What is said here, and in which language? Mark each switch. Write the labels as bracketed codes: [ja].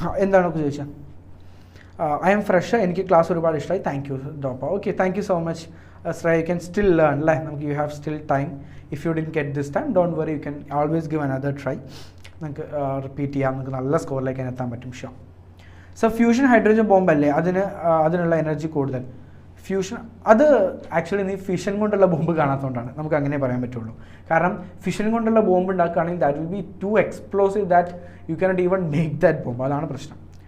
[ml] എന്താണ് ചോദിച്ചാൽ [en] I am fresher, [ml] എനിക്ക് ക്ലാസ് ഒരുപാട് ഇഷ്ടമായി. [en] Thank you DOPA. Okay, thank you so much. Sra, you can still learn, like, you have still time. If you didn't get this time, don't worry, you can always give another try. [ml] നമുക്ക് repeat ചെയ്യാം, നമുക്ക് നല്ല സ്കോറിലേക്ക് എത്താൻ പറ്റും. Show. So fusion hydrogen bomb അല്ലേ, അതിനുള്ള energy കൂടുതൽ. Fusion അത് ആക്ച്വലി നീ ഫിഷൻ കൊണ്ടുള്ള ബോംബ് കാണാത്തതുകൊണ്ടാണ് നമുക്ക് അങ്ങനെ പറയാൻ പറ്റുള്ളൂ. കാരണം ഫിഷൻ കൊണ്ടുള്ള ബോംബ് ഉണ്ടാക്കുകയാണെങ്കിൽ [en] That will be too explosive that you cannot even make that bomb. [ml] അതാണ് പ്രശ്നം.